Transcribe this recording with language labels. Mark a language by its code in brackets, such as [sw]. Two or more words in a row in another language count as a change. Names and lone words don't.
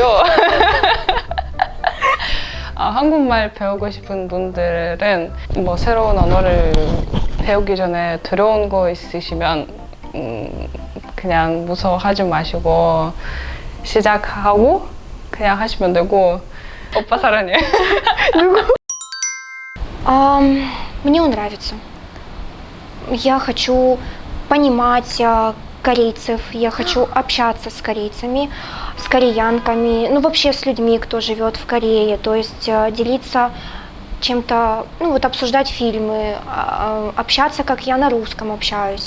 [ko] 한국말 배우고 싶은 분들은 뭐 새로운 언어를 배우기 전에 두려운 거 있으시면 그냥 무서워하지 마시고 시작하고 그냥 하시면 되고. 오빠 사랑해. [ru] Мне он нравится. Я хочу понимать корейцев, я хочу общаться с корейцами, с кореянками, ну вообще с людьми, кто живет в Корее, то есть делиться чем-то, ну вот обсуждать фильмы, общаться, как я на русском общаюсь.